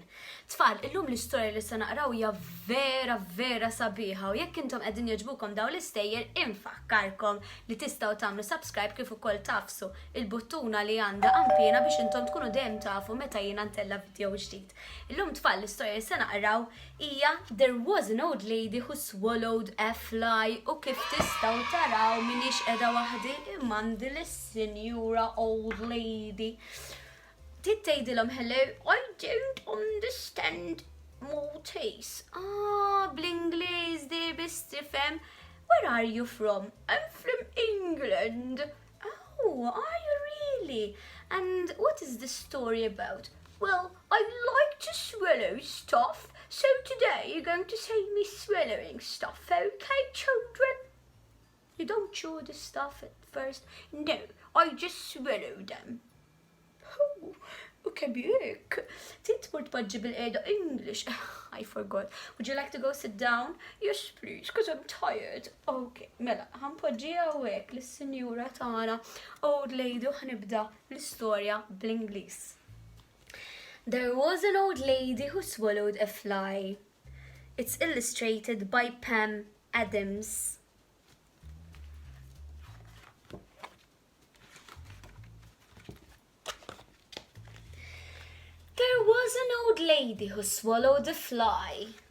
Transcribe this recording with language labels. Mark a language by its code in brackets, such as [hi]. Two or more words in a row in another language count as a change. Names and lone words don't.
[mt] Tfal, illum l-istorja li se naqraw hija vera sabiħa u jekk intom qegħdin jogħġbukom dawn l-istejjer infakkarkom li tistgħu tagħmlu subscribe kif ukoll tafsu il-buttuna li għandha qampina biex intom tkunu dejjem tafu meta jiena ntella video ġdid. Illum tfal l-istorja li se naqraw hija [en] There was an old lady who swallowed a fly [mt] u kif tistgħu taraw minix qiegħda waħdi imandi lis-sinjura [en] old lady. Tittejdilhom hello, I don't understand Maltese. [mt] Bl-Ingliż di biss tifhem. [en] Where are you from? I'm from England. Oh, are you really? And what is the story about? Well, I like to swallow stuff, so today you're going to see me swallowing stuff, okay, children? You don't chew the stuff at first. No, I just swallow them. Oh, okay, bjek. [mt] Titmur tpoġġi bil-qeda English. [en] I forgot. Would you like to go sit down? Yes, please, because I'm tired. [mt] Okay, mela, ħanpoġġi għawek l-sinjura tagħna [en] old lady [mt] u ħanibda l-istorja bl-Ingliż. [en] There was an old lady who swallowed a fly. It's illustrated by Pam Adams. There was an old lady who swallowed a fly.